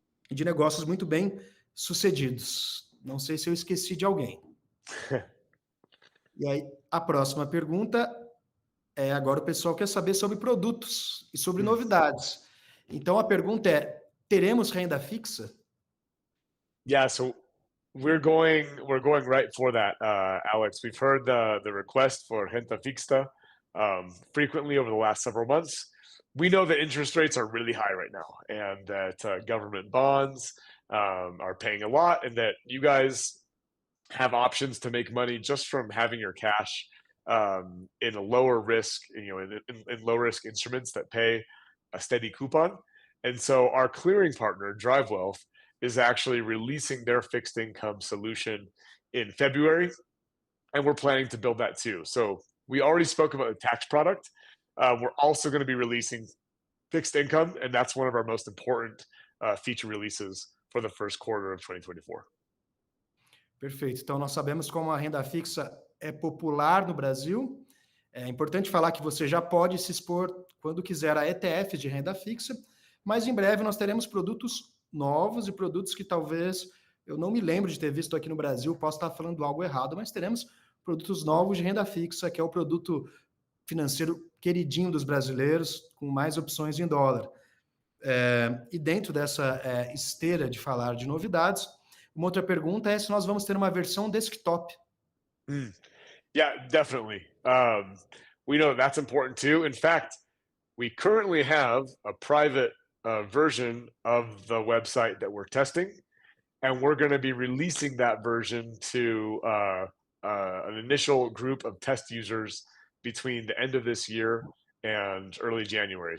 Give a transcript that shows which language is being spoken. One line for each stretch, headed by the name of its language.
Portuguese: E de negócios muito bem sucedidos. Não sei se eu esqueci de alguém. E aí, a próxima pergunta agora o pessoal quer saber sobre produtos e sobre novidades. Então, a pergunta é, teremos renda fixa?
English: Yeah, so we're going right for that, Alex. We've heard the request for renta fixa frequently over the last several months. We know that interest rates are really high right now, and that government bonds are paying a lot, and that you guys have options to make money just from having your cash in a lower risk, in low risk instruments that pay a steady coupon. And so our clearing partner, Drive Wealth, is actually releasing their fixed income solution in February, and we're planning to build that too. So we already spoke about the tax product. We're also going to be releasing fixed income, and that's one of our most important feature releases for the first quarter of 2024.
Portuguese: Perfeito. Então, nós sabemos como a renda fixa é popular no Brasil. É importante falar que você já pode se expor quando quiser a ETF de renda fixa, mas em breve nós teremos produtos novos e produtos que talvez eu não me lembro de ter visto aqui no Brasil, posso estar falando algo errado, mas teremos produtos novos de renda fixa, que é o produto financeiro queridinho dos brasileiros, com mais opções em dólar. E dentro dessa esteira de falar de novidades, uma outra pergunta é se nós vamos ter uma versão desktop.
English: Yeah, definitely. We know that's important too. In fact, we currently have a private version of the website that we're testing, and we're going to be releasing that version to an initial group of test users between the end of this year and early January.